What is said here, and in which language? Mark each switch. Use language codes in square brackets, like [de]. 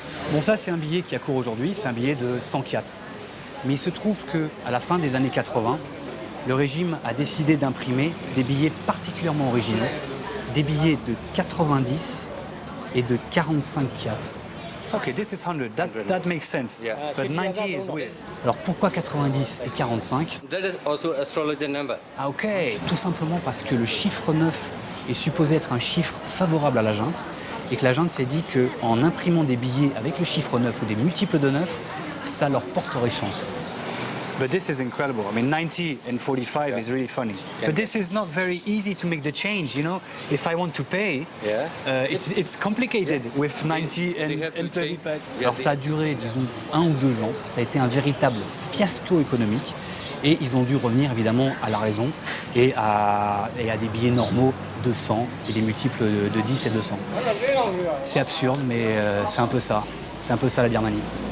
[fr] Bon, ça, c'est un billet qui a cours aujourd'hui, c'est un billet de 100 kyats. Mais il se trouve qu'à la fin des années 80, le régime a décidé d'imprimer des billets particulièrement originaux, des billets de 90 et de 45 kyats. [en] Ok, this is 100, that makes sense. Yeah. But 90 is weird. [fr] Alors pourquoi 90 et 45? [en] that is also astrologer number. [fr] Ah ok, tout simplement parce que le chiffre 9 est supposé être un chiffre favorable à la junte et que la junte s'est dit qu'en imprimant des billets avec le chiffre 9 ou des multiples de 9, ça leur porterait chance. [en] But this is incredible. I mean, 90 and 45 is really funny. But this is not very easy to make the change, you know? If I want to pay, it's complicated with 90 and 35. [fr] Alors ça a duré, disons, 1 ou 2 ans. Ça a été un véritable fiasco économique. Et ils ont dû revenir évidemment à la raison et à des billets normaux de 100 et des multiples de 10 et 200. C'est absurde, mais c'est un peu ça. C'est un peu ça la Birmanie.